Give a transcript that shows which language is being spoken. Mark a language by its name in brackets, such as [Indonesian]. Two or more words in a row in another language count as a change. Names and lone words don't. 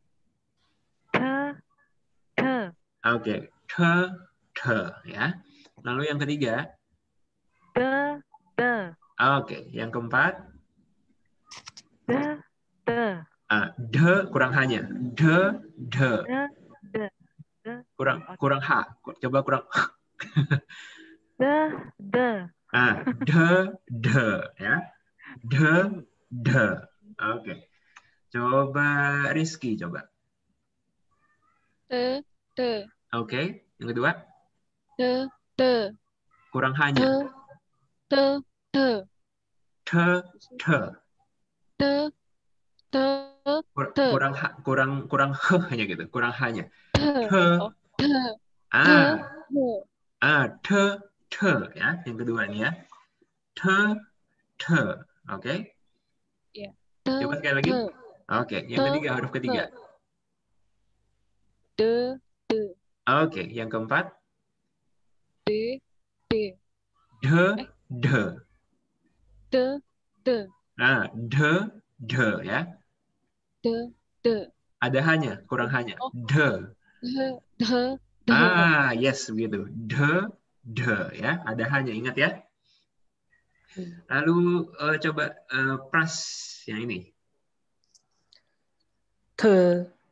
[Indonesian] Oke, te ya. Lalu yang ketiga? Oke, yang keempat? De kurang hanya. De. Kurang H. Coba kurang. De ya. De. Oke. Coba Rizky coba. Te. Oke, yang kedua? Te. Kurang hanya. Te. Kurang hanya gitu. Kurang hanya. Oh, Te ya. Yang kedua ini ya. Te. Oke. Ya. Coba sekali lagi. Oke, yang ketiga, huruf ketiga. De. Oke, yang keempat. De. De. De ya. De. Ada hanya, kurang hanya. De. De. Yes, begitu. De ya. Ada hanya, ingat ya. Lalu coba Pras yang ini. Te.